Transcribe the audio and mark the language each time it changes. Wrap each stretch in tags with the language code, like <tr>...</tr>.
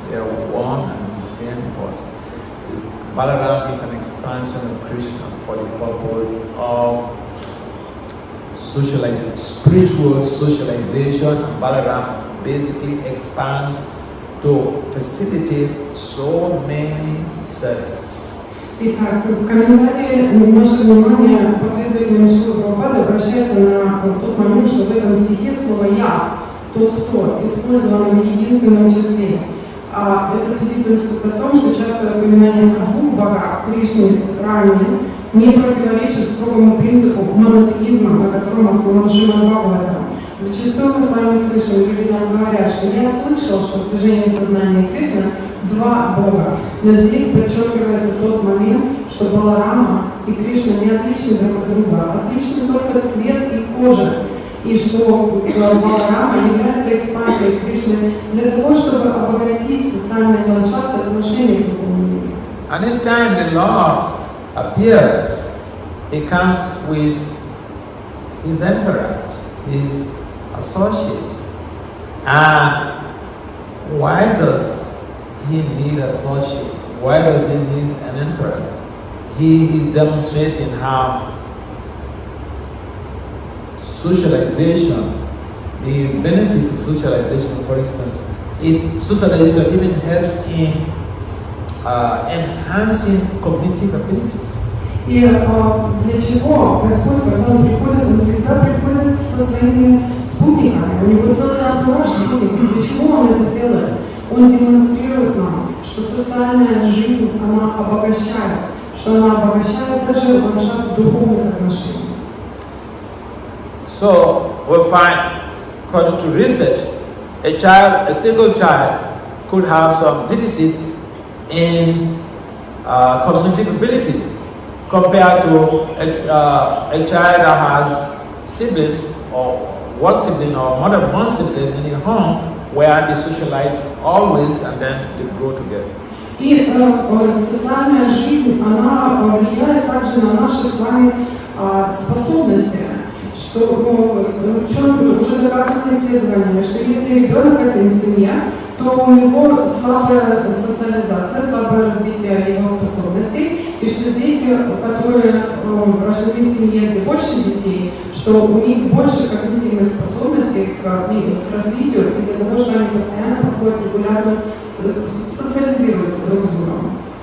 <en>They're one and the same person. Balaram is an expansion of Krishna for the purpose of spiritual socialization, and Balaram basically expands to facilitate so many services.</en> <ru>Итак, в комментарии наше внимание последовательно Шрила Прабхупады обращается на тот момент, что в этом стихе слово «я», «тот, кто» использовано в единственном числе. А это свидетельствует о том, что частое упоминание о двух богах, Кришне, Раме, не противоречит строгому принципу монотеизма, на котором основан Srimad Bhagavatam. Зачастую мы с вами слышим, люди нам говорят, что я слышал, что в движении сознания Кришны два Бога. Но здесь подчеркивается тот момент, что Баларама и Кришна не отличны друг от друга, отличны только цвет и кожа. И что Баларама является экспансией Кришны для того, чтобы обогатить социальный ландшафт отношений к духовному миру.</ru> <en>And each time the Lord appears, he comes with his entourage, his associates. And why does he need associates? Why does he need an entourage? He is demonstrating how socialization, the benefits of socialization, for instance, socialization even helps in enhancing cognitive abilities.</en> <ru>И для чего Господь, когда Он приходит, Он всегда приходит со своими спутниками. У Него целый антураж спутников. Для чего Он это делает? Он демонстрирует нам, что социальная жизнь, она обогащает, что она обогащает даже ландшафт духовных отношений.</ru> <en>So we find, according to research, a single child could have some deficits in cognitive abilities compared to a child that has siblings or one sibling or more than one sibling in a home where they socialize always and then they grow together.</en> <ru>И социальная жизнь, она влияет также на наши с вами способности. Что в чем уже доказано исследованиями, что если ребенок один в семье, то у него слабая социализация, слабое развитие его способностей, и что дети, которые рождены в семье, где больше детей, что у них больше когнитивных способностей к развитию из-за того, что они постоянно проходят регулярно, социализируются друг с другом.</ru>